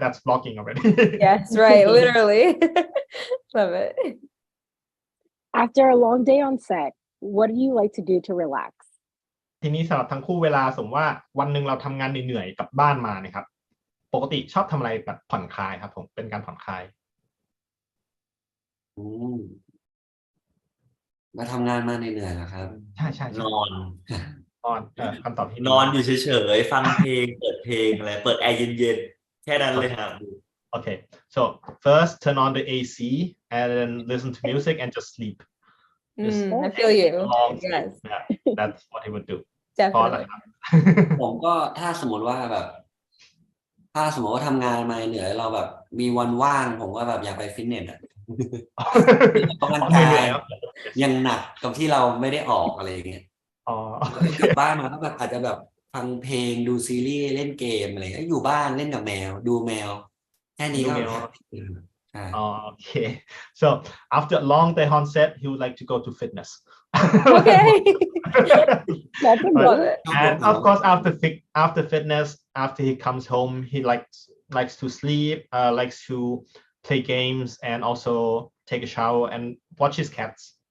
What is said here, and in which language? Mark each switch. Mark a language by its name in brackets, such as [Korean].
[English] That's vlogging already. Yes, right. Literally. Love it. After a long day on set, what do you like to do to relax? [Thai] ทีนี้สำหรับทั้งคู่เวลาสมมติว่าวันหนึ่งเราทำงานเหนื่อยๆกลับบ้านมาเนี่ยครับปกติชอบทำอะไรแบบผ่อนคลายครับผมเป็นการผ่อนคลาย มาทำงานมาเหนื่อยๆนะครับ ใช่ใช่ นอน นอนคำตอบที่ นอนอยู่เฉยๆฟังเพลงเปิดเพลงอะไรเปิดแอร์เย็นๆแค่นั้นเลยครับ [English] Okay, so first turn on the AC and then listen to music and just sleep. I feel you. Long sleep. Yes, Yeah, that's what he would do. definitely. [Thai] ผมก็ถ้าสมมติว่าแบบ ถ้าสมมติว่าทำงานมาเหนื่อยเราแบบมีวันว่าง ผมก็แบบอยากไปฟิตเนสอ่ะ ออกกำลังกายยังหนักกับที่เราไม่ได้ออกอะไรอย่างเงี้ย กลับบ้านมาก็แบบอาจจะแบบฟังเพลงดูซีรีส์เล่นเกมอะไรอยู่บ้านเล่นกับแมวดูแมวแค่นี้ก็แฮปปี้ใช่ [English] Okay, so after a long day on set, he would like to go to fitness. Okay. That's a Love good. it. And of course, after fitness, after he comes home, he likes to sleep, likes to play games, and also take a shower and watch his cats.